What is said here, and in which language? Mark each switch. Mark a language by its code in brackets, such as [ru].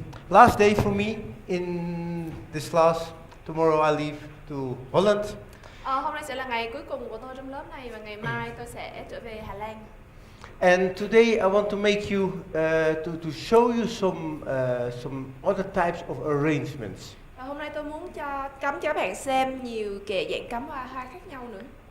[en] Last day for me in this class. Tomorrow I leave to Holland. [vi] Hôm nay sẽ là ngày cuối cùng của tôi trong lớp này và ngày mai tôi sẽ trở về Hà Lan. [en] And today I want to make you to show you some other types of arrangements. [vi] Và hôm nay tôi muốn cắm cho các bạn xem nhiều kệ dạng cắm hoa khác nhau nữa.